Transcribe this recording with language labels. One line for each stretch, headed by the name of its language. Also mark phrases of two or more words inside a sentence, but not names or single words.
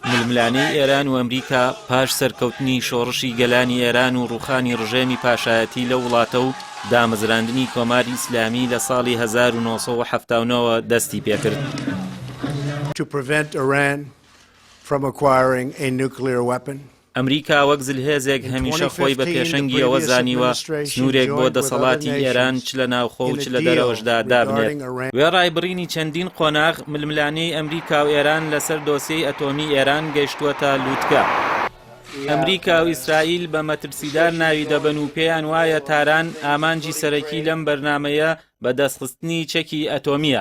Central Kurdish: ململانەی ئێران و ئەمریکا پاش سەرکەوتنی شۆڕشی گەلانی ئێران و ڕوخانی ڕژێمی پاشایەتی لە وڵاتە و دامەزراندنی کۆماری ئیسلامی لە ساڵی 1979 دەستی پێکرد.
English: To prevent Iran from acquiring a nuclear weapon.
Central Kurdish: ئەمریکا وەک زلهێزێک هەمیشە خۆی بە پێشەنگی ئەوە زانیوە سنوورێک بۆ دەسەڵاتی ئێران چ لە ناوخۆ و چ لە دەرەوەشدا دابنێت. وێ ڕایبڕینی چەندین قۆناغ ململانەی ئەمریکا و ئێران لەسەر دۆسیەی ئەتۆمی ئێران گەیشتووەتە لووتکە. ئەمریکا و ئیسرائیل بە مەترسیدار ناوی دەبن و پێیان وایە تاران ئامانجی سەرەکی لەم بەرنامەیە بە دەستخستنی چەکی ئەتۆمیە.